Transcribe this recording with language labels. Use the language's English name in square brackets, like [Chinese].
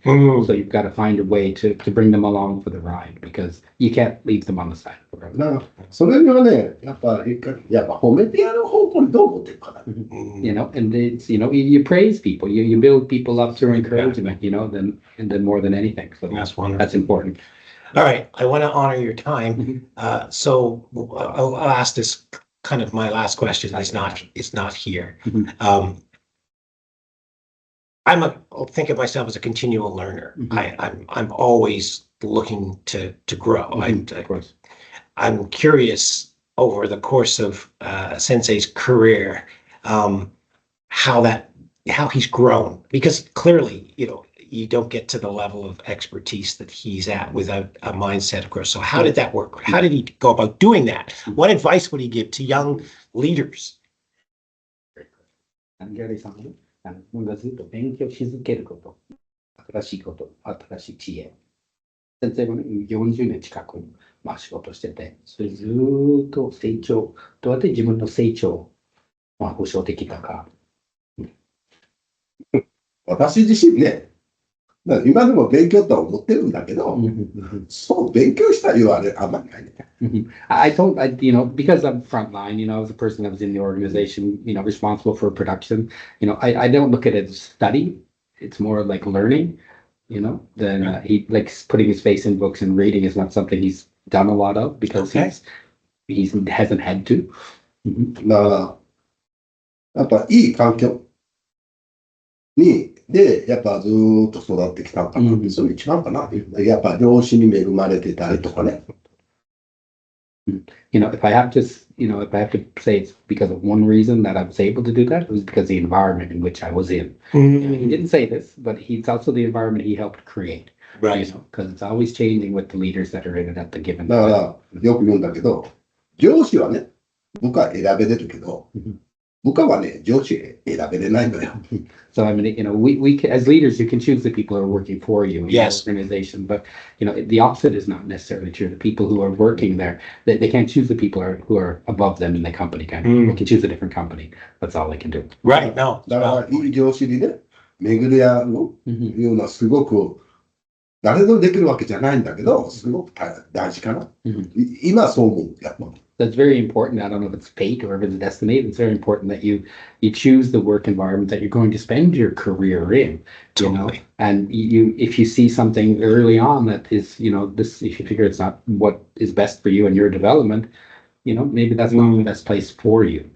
[English] So you've got to find a way to bring them along for the ride because you can't leave them on the side of the road. [Japanese] だからそれはね、やっぱ褒めてやる方向にどう思ってるかな。 [English] And it's, you praise people, you build people up through encouragement, then more than anything. So That's wonderful. That's important. All right. I want to honor your time. So I'll ask this kind of my last question. It's not here. I'll think of myself as a continual learner. I'm always looking to grow. Of course. I'm curious over the course of Sensei's career, how he's grown, because clearly, you don't get to the level of expertise that he's at without a mindset of growth. So how did that work? How did he go about doing that? What advice would he give to young leaders? [Japanese] Gary さんね、僕がずっと勉強し続けること、新しいこと、新しい知恵。先生もね、40年近く、仕事してて、それずーっと成長、どうやって自分の成長を、保証できたか。私自身ね、今でも勉強とは思ってるんだけど、そう勉強した言われあんまりないね。 [English] Because I'm frontline, I was a person that was in the organization, responsible for production. I don't look at it as study. It's more like learning, than he likes putting his face in books and reading is not something he's done a lot of because he hasn't had to. [Japanese] だから、やっぱいい環境で、やっぱずーっと育ってきたかな。それ一番かな。やっぱ両親に恵まれてたりとかね。 [English] If I have to say it's because of one reason that I was able to do that, it was because of the environment in which I was in. He didn't say this, but it's also the environment he helped create. Right. Because it's always changing with the leaders that are in it at the given [Japanese] だか [English] time. [Japanese] ら、よく言うんだけど、上司はね、部下選べれるけど、部下はね、上司選べれないのよ。 [English] So I mean, we can, as leaders, you can choose the people who are working for you in your organization, but the opposite is not necessarily true. The people who are working there, they can't choose the people who are above them in the company. They can choose a different company. That's all they can do. Right. No. [Japanese] だから、いい上司にね、巡り合ういうのはすごく、誰でもできるわけじゃないんだけど、すごく大事かな。今そう思う、やっぱ。 [English] That's very important. I don't know if it's fate or if it's destiny. It's very important that you choose the work environment that you're going to spend your career in. Totally. And if you see something early on that is, this, if you figure it's not what is best for you and your development, maybe that's not the best place for you.